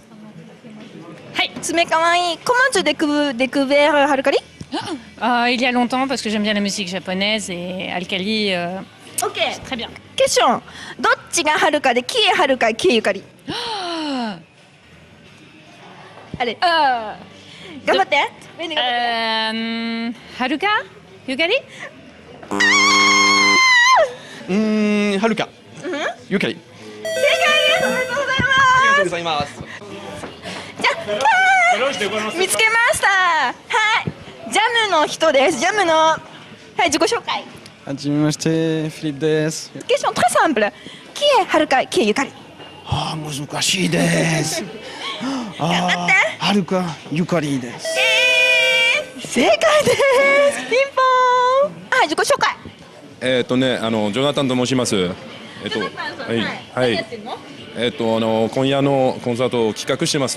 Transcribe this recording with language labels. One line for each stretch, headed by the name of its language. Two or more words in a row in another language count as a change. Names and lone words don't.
Japanese: 爪可愛い.
French: Comment tu as découvert Harukari? Il y a longtemps parce que j'aime bien la musique japonaise et Alkali. Ok. Très bien. Question.
Japanese: どっちがはるかで、
French: qui est Haruka, qui est Yukari? Allez.
Japanese: 頑張って。 Haruka? Yukari? Haruka. Yukari. 正解です。おめでとうございます。ございます。じゃあ、見つけました。はい。ジャムの人です。ジャムの。はい、自己紹介。はじめまして、フィリップです。
French: Question très simple. Qui est Haruka, qui est Yukari?
Japanese: 難しいです。頑張って。はるか、ゆかりです。正解です。ピンポーン。はい、自己紹介。ジョナタンと申します。今夜のコンサートを企画してます。